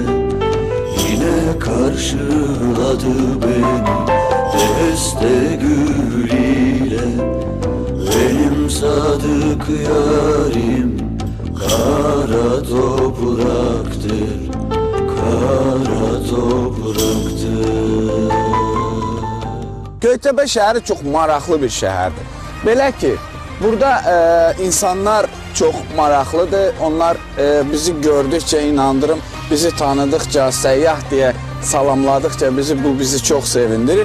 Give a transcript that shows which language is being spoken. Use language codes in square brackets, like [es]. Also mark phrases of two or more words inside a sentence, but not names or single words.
[tr] Yine karşıladı beni deste gül ile. Benim sadık yarim kara topraktır, kara topraktır. [az] Göytəpə şəhəri çox maraqlı bir şəhərdir. Belə ki, Burada insanlar çox maraqlıdır. Onlar bizi gördükcə inandırım, bizi tanıdıqca, səyyah deyə salamladıqca bu bizi çox sevindirir.